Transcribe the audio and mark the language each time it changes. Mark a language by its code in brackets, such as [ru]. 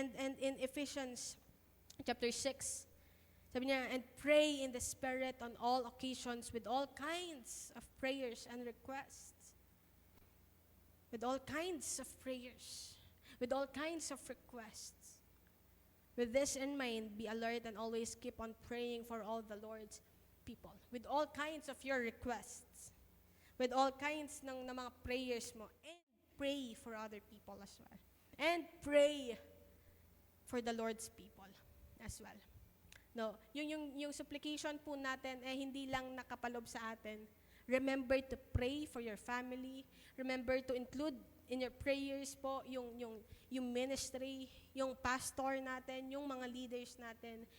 [en] And in Ephesians chapter 6, [tl] sabi niya, [en] and pray in the Spirit on all occasions with all kinds of prayers and requests. With all kinds of prayers. With all kinds of requests. With this in mind, be alert and always keep on praying for all the Lord's people. With all kinds of your requests. With all kinds ng mga prayers mo. And pray for other people as well. And pray for the Lord's people as well. [tl] No, yung supplication po natin hindi lang nakapalob sa atin. [en] Remember to pray for your family. Remember to include in your prayers [tl] po yung ministry, yung pastor natin, yung mga leaders natin.